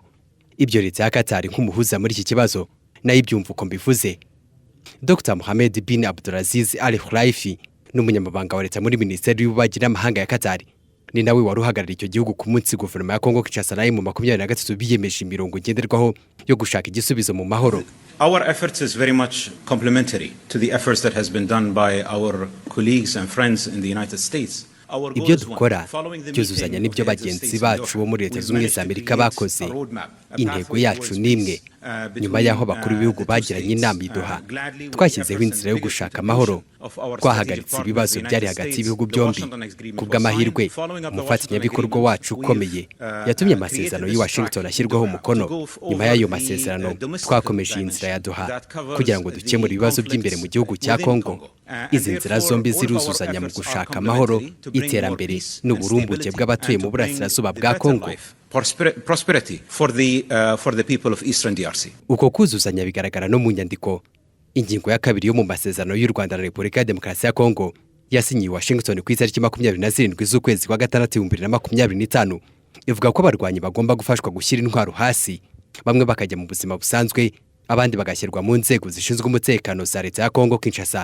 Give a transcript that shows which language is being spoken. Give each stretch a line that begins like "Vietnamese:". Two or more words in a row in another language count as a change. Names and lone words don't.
Kinyarwanda: Ibyo Leta ya Qatar nk'umuhuza muri iki kibazo nayo ibyumva uko mbivuze. Dr Mohamed bin Abdulaziz Al Khulaifi n'umunyamabanga wa Leta muri Minisiteri y'Ububanyi n'Amahanga ya Qatar, ni nawe wari uhagarariye icyo gihugu ku munsi guverinoma ya Kongo Kinshasa nayo mu 23 biyemeje imirongo ngenderwaho yo gushaka igisubizo mu mahoro.
English: Our efforts is very much complementary to the efforts that has been done by our colleagues and friends in the United States.
Kinyarwanda: Ibyo dukora cyuzuzanya n'ibyo bagenzi bacu bo muri Leta z'Ubumwe za Amerika bakoze. Intego yacu nimwe. Nyuma y'aho bakuru b'ibihugu bagiranye inama i Doha, twashyizeho inzira yo gushaka amahoro. Twahagaritse ibibazo byari hagati y'ibihugu byombi. Kubw'amahirwe, umufatanyabikorwa wacu ukomeye yatumye amasezerano y'i Washington ashyirwaho umukono. Nyuma y'ayo masezerano, twakomeje inzira ya Doha kugira ngo dukemure ibibazo by'imbere mu gihugu cya Kongo. Izi nzira zombi ziruzuzanya mu gushaka amahoro, iterambere n'uburumbuke bw'abatuye mu burasirazuba bwa Kongo.
English: Prosperity for the people of Eastern DRC.
Kinyarwanda: Uko kuzuzanya bigaragara no mu nyandiko. Ingingo ya kabiri yo mu masezerano y'u Rwanda na Repubulika ya Demokarasi ya Kongo yasinyiwe Washington ku itariki 27 z'ukwezi kwa gatandatu 2025, ivuga ko abarwanyi bagomba gufashwa gushyira intwaro hasi, bamwe bakajya mu buzima busanzwe, abandi bagashyirwa mu nzego zishinzwe umutekano za Leta ya Kongo Kinshasa.